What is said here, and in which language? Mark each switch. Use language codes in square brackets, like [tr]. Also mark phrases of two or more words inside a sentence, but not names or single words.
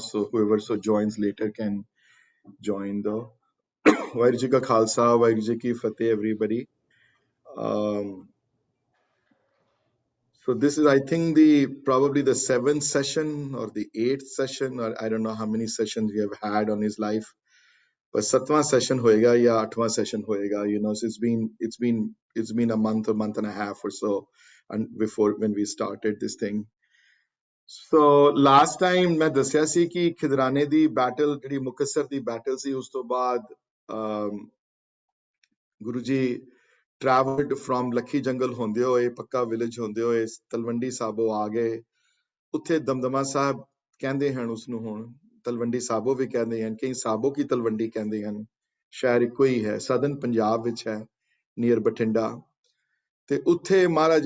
[en] So whoever joins later can join the [pa] ਵਾਹਿਗੁਰੂ ਜੀ ਕਾ ਖ਼ਾਲਸਾ, ਵਾਹਿਗੁਰੂ ਜੀ ਕੀ ਫ਼ਤਿਹ, [en] everybody. Um, so this is, I think, the probably the 7th session or the 8th session, or I don't know how many sessions we have had on his life. [pa] But 7वां session होएगा या 8वां session होएगा, [en] so it's been a month and a half or so, and before when we started this thing. So last time [pa] मैं ਦੱਸਿਆ ਸੀ ਕਿ ਖਿਦਰਾਨੇ ਦੀ ਬੈਟਲ ਜਿਹੜੀ ਮੁਕੱਸਰ ਦੀ ਬੈਟਲ ਸੀ ਉਸ ਤੋਂ ਬਾਅਦ ਗੁਰੂ ਜੀ [en] traveled from [pa] ਲੱਖੀ ਜੰਗਲ ਹੁੰਦੇ ਹੋਏ ਪੱਕਾ ਵਿਲੇਜ ਹੁੰਦੇ ਹੋਏ ਤਲਵੰਡੀ ਸਾਬੋ ਆ ਗਏ ਉੱਥੇ ਦਮਦਮਾ ਸਾਹਿਬ ਕਹਿੰਦੇ ਹਨ ਉਸ ਨੂੰ ਹੁਣ ਤਲਵੰਡੀ ਸਾਬੋ ਵੀ ਕਹਿੰਦੇ ਹਨ ਕਈ ਸਾਬੋ ਕੀ ਤਲਵੰਡੀ ਕਹਿੰਦੇ ਹਨ ਸ਼ਹਿਰ ਇੱਕੋ ਹੀ ਹੈ ਸਦਨ ਪੰਜਾਬ ਵਿੱਚ ਹੈ ਨੀਅਰ ਬਠਿੰਡਾ ਤੇ ਉੱਥੇ ਮਹਾਰਾਜ